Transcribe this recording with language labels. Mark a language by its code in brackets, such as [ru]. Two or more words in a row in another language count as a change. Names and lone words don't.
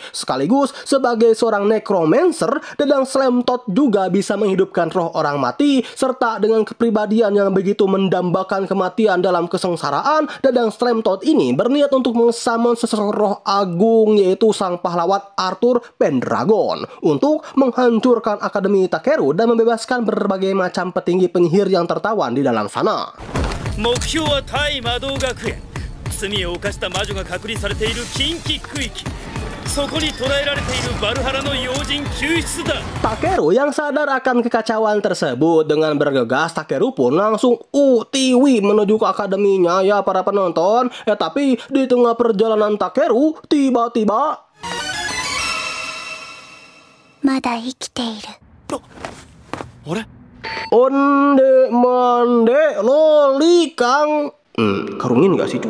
[id] Sekaligus sebagai seorang necromancer, Dadang Slemtot juga bisa menghidupkan roh orang mati, serta dengan kepribadian yang begitu mendambakan kematian dalam kesengsaraan, Dadang Slemtot ini berniat untuk mengsummon seseorang roh agung, yaitu sang pahlawan Arthur Pendragon, untuk menghancurkan Akademi Takeru dan membebaskan berbagai macam petinggi penyihir yang tertawan di dalam sana. [ja] 目標は対魔導学園。罪を犯した魔女が隔離されている禁忌区域。そこに捕らえられているバルハラの要人救出だ。 [id] Takeru yang sadar akan kekacauan tersebut, dengan bergegas Takeru pun langsung utiwi menuju ke akademinya ya para penonton. Tapi di tengah perjalanan Takeru tiba-tiba [min] onde mande [id] loli kang karungin gak sih cu?